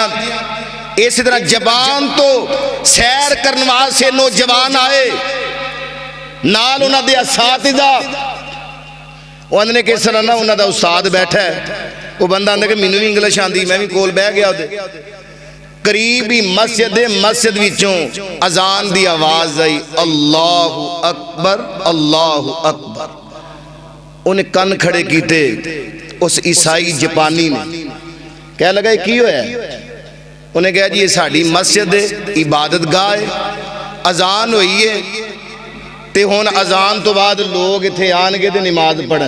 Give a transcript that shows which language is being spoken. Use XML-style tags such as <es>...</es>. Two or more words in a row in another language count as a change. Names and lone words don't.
<pa>اس طرح جاپان توں سیر کرنے واسطے نوجوان آئے، نال اوہناں دے اساتذہ. انہوں نے کس طرح نہ انہوں نے استاد بیٹھا ہے، او بندہ آندا کہ مینوں بھی انگلش آندی، میں بھی کول بہہ گیا اوہدے قریب ہی. مسجد وچوں اذان دی آواز آئی,</pa> <ar>الله أكبر الله أكبر.</ar> <pa>اوہنے کن کھڑے کیتے، اس عیسائی جاپانی نے کہن لگا کی ہویا? اوہنے کہا جی ایہ ساڈی مسجد ہے، عبادت گاہ ہے، اذان ہوئی ہے تے ہن اذان توں بعد لوک ایتھے آون گے تے نماز پڑھن.</pa>